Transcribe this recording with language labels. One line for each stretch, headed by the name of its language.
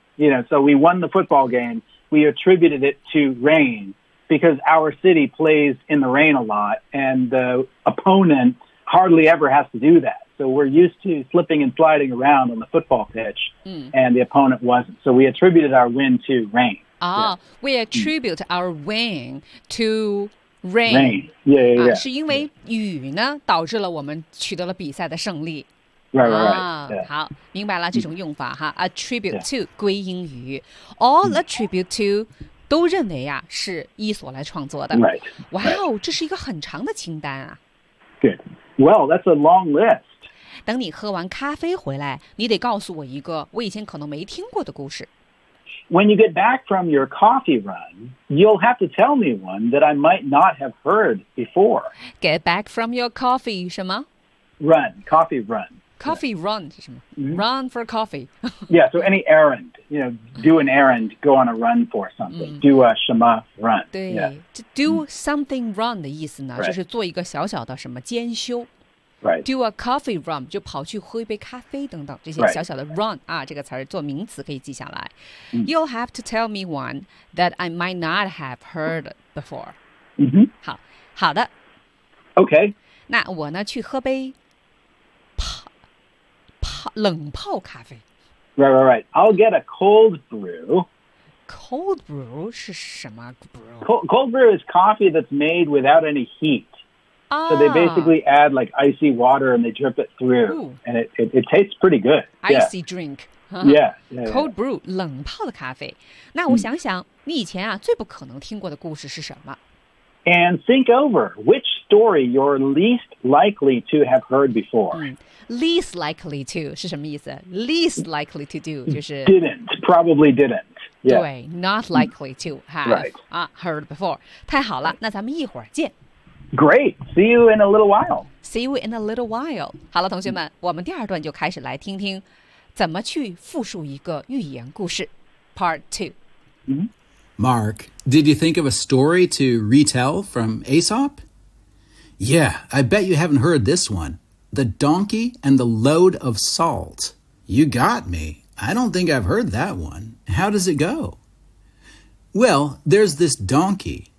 English: You know, so we won the football game. We attributed it to rain because our city plays in the rain a lot and the opponent hardly ever has to do that. So we're used to slipping and sliding around on the football pitch、and the opponent wasn't. So we attributed our win to rain. We attribute our rain to rain. Rain. Yeah.
Chinese: 是因为雨呢导致了我们取得了比赛的胜利。
English: Right.
Chinese: 好，明白了这种用法哈。Attribute to 归因于 ，
English: all attribute to
Chinese: 都认为呀是伊索来创作的。
English: Right.
Chinese: Wow, 这是一个很长的清单啊。
English: Good. Well, that's a long list.
Chinese: 等你喝完咖啡回来，你得告诉我一个我以前可能没听过的故事。
English: When you get back from your coffee run, you'll have to tell me one that I might not have heard before. Get back from your coffee,
Chinese: 什么
English: Run, coffee run. Coffee、yeah. run,
Chinese: 是什么、
English: mm-hmm. Run for coffee. yeah, so any errand, you know, do an errand, go on a run for something.、Mm-hmm. Do a 什么 run.
Chinese: 对、
English: yeah. do something run
Chinese: 的意思呢、
English: right.
Chinese: 就是做一个小小的什么兼修。
English: Right. Do a coffee run,
Chinese: 就跑去喝一杯咖啡等等这些小小的 run、
English: right.
Chinese: 啊，这个词儿做名词可以记下来、mm.
English: You'll have to tell me one that I might not have heard before、 mm-hmm.
Chinese: 好好的
English: OK
Chinese: 那我呢去喝杯冷泡咖啡
English: Right. I'll get a cold brew Cold brew
Chinese: 是什么
English: brew? Cold brew is coffee that's made without any heatSo they basically add like icy water and they drip it through、 Ooh. and it tastes pretty good. Icy、 yeah. drink. Yeah. Cold brew,
Chinese: 冷泡的咖啡。那我想想、mm. 你以前啊最不可能听过的故事是什么
English: And think over which story you're least likely to have heard before.、 Mm. Least likely to
Chinese: 是什么意思
English: Least likely to do
Chinese: 就是
English: Didn't, probably didn't. Yeah. 对 not likely to have、right. Heard before.
Chinese: 太好了那咱们一会儿见。
English: Great. See you in a little while. See you in a little while.
Chinese: 好了，同学们，我们第二段就开始来听听怎么去复述一个寓言故事
English: Part 2. Mark, did you think of a story to retell from Aesop? Yeah, I bet you haven't heard this one. The Donkey and the Load of Salt. You got me. I don't think I've heard that one. How does it go? Well, there's this donkey.